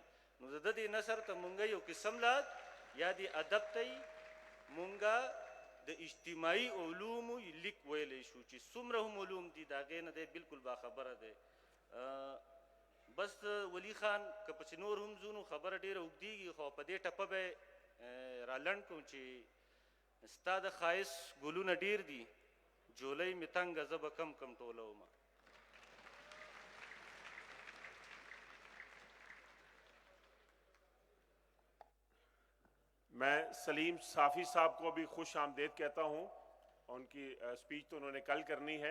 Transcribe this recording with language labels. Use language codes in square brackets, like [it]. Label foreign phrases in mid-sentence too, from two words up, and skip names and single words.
[ps] نو د ده دې نثر ته مونږ یو قسم لا یا دې ادب ته مونږ د اجتماعي علومو لیک ویلی شو چې څومره هم علوم دي د هغې نه دی بالکل باخبره دی. بس ولی خان که پسې نور هم ځو نو خبره ډېره اوږدېږي، خو په دې ټپه به یې رالنډ کړو چې ستا د ښایست ګلونه ډېر دي، جولۍ مې تنګه زه به کم کم ټولومه. [ur] میں سلیم صافی صاحب کو بھی خوش آمدید کہتا ہوں، ان کی سپیچ تو انہوں نے کل کرنی ہے.